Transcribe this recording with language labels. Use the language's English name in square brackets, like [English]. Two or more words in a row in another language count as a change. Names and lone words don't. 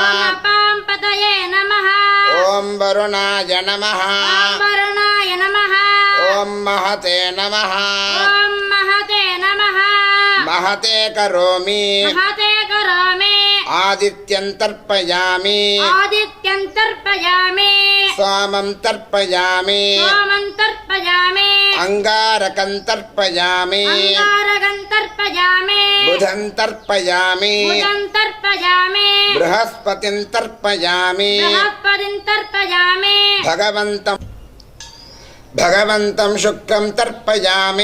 [Sanskrit] ॐ वरुणाय नमः ॐ महते नमः महते करोमि आदित्यं तर्पयामि सोमं तर्पयामि అంగారకం తర్పయామి అంగారకం తర్పయామి బుధం తర్పయామి బుధం తర్పయామి బృహస్పతిం తర్పయామి బృహస్పతిం తర్పయామి భగవంతం శుక్రం తర్పయామి